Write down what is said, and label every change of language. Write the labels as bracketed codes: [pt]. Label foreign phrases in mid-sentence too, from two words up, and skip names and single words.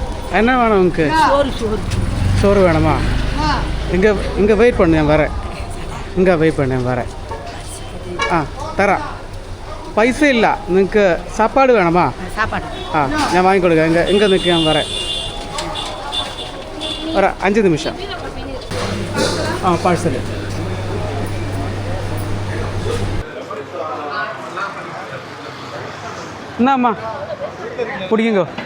[ta] என்ன வேணும் உங்களுக்கு? சோறு வேணுமா? இங்கே வெயிட் பண்ணு, நான் வரேன். இங்கே வெயிட் பண்ணு, நான் வரேன். தரேன். [ml] പൈസ ഇല്ല, നിങ്ങൾക്ക് [ta] சாப்பாடு வேணுமா? [ml] ഞാൻ വാങ്ങിക്കൊടുക്കാം. എங்கே നിൽക്കുക, ഞാൻ വരാം. ഒരു 5 നിമിഷം. പാഴ്സൽ. എന്നാ അമ്മ കുടിക്കോ.